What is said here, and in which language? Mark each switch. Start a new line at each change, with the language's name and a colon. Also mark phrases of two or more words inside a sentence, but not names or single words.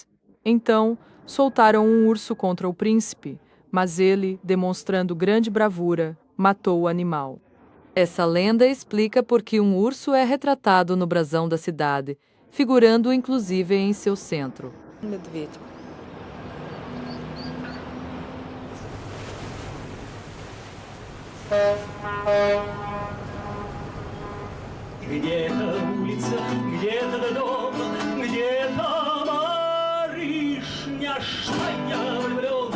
Portuguese: Então, soltaram um urso contra o príncipe, mas ele, demonstrando grande bravura, matou o animal. Essa lenda explica por que um urso é retratado no brasão da cidade, figurando inclusive em seu centro.
Russian: Где-то улица, где-то дом, где-то барышня, что я влюблен.